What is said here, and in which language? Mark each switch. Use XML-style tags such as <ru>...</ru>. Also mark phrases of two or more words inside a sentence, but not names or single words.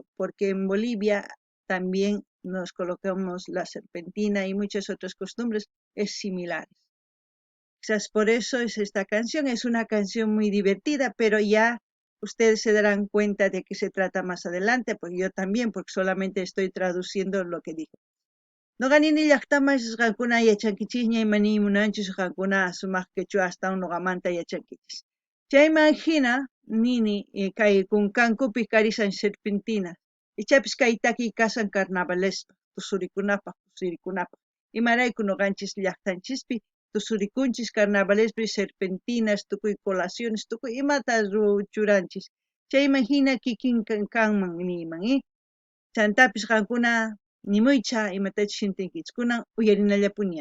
<es>Porque en Bolivia también nos colocamos la serpentina y muchas otras costumbres es similares. Quizás por eso es esta canción, es una canción muy divertida, pero ya ustedes se darán cuenta de que se trata más adelante, porque yo también, porque solamente estoy traduciendo lo que dijo.</es> <qu>No ganini llaqtamas qankuna yachankichis ñaymani munanchis qankuna sumaq quechua hasta noqamanta yachankichis. Chayman hina nini kay kunkankupi karisan serpentinas. Ichapis kay takiy kasan carnavalespa, tusurikunapaq, tusirikunapaq. Imarayku noqanchis llaqtanchispi tusurikunchis carnavalespi serpentinas, tukuy colaciones, tukuy imata churanchis. Chayman hina kikin kanman niman, chantapis qankuna nimuycha imatachus shintinkichis kunan uyarinallapuni.</qu>